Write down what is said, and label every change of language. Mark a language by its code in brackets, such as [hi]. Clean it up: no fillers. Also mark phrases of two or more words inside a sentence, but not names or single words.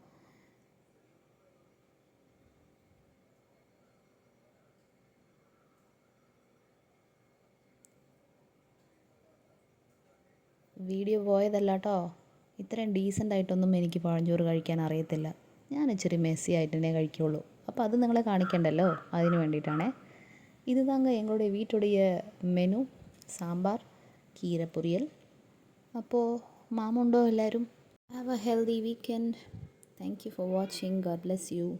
[ml] വീഡിയോ പോയതല്ല കേട്ടോ. ഇത്രയും ഡീസൻ്റായിട്ടൊന്നും എനിക്ക് പഴഞ്ചോറ് കഴിക്കാൻ അറിയത്തില്ല. ഞാൻ ഇച്ചിരി മെസ്സി ആയിട്ട് തന്നെ കഴിക്കുകയുള്ളൂ. അപ്പോൾ അത് നിങ്ങളെ കാണിക്കണ്ടല്ലോ, അതിന് വേണ്ടിയിട്ടാണേ. [ta] இது தாங்க எங்களுடைய வீட்டுடைய மெனு, சாம்பார், கீரை பொரியல். அப்போது மாமுண்டோ எல்லாரும். [en] Have a healthy weekend. Thank you for watching. God bless you.